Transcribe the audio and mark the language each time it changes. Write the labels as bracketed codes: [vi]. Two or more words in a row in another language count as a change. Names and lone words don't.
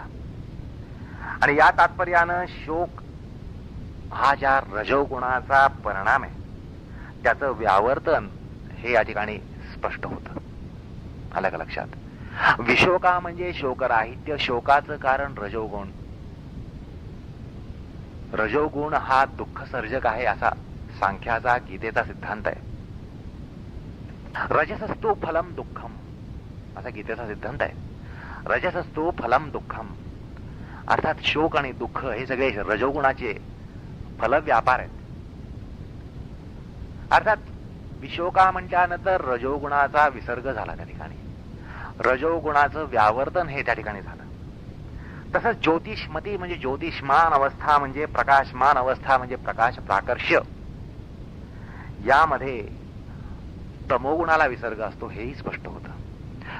[mr] आणि या तात्पर्यानं शोक हा ज्या रजोगुणाचा परिणाम आहे त्याचं व्यावर्तन हे या ठिकाणी स्पष्ट होतं. आलं का लक्षात? विशोका म्हणजे शोकराहित्य, शोकाचं कारण रजोगुण. रजोगुण हा दुःख सर्जक आहे असा सांख्याचा, गीतेचा सिद्धांत आहे. [sa] रजसस्तु फलम दुःखम [mr] असा गीतेचा सिद्धांत आहे. [sa] रजसस्तु फलम दुःखम [mr] अर्थात शोक आणि दुःख हे सगळे रजोगुणाचे फलव्यापार आहेत. अर्थात विशोका म्हटल्यानंतर रजोगुणाचा विसर्ग झाला त्या ठिकाणी, रजोगुणाचं व्यावर्तन हे त्या ठिकाणी झालं. तसंच ज्योतिषमती म्हणजे ज्योतिषमान अवस्था म्हणजे प्रकाशमान अवस्था म्हणजे प्रकाश प्राकर्ष्य, यामध्ये तमोगुणाला विसर्ग असतो हेही स्पष्ट होतं.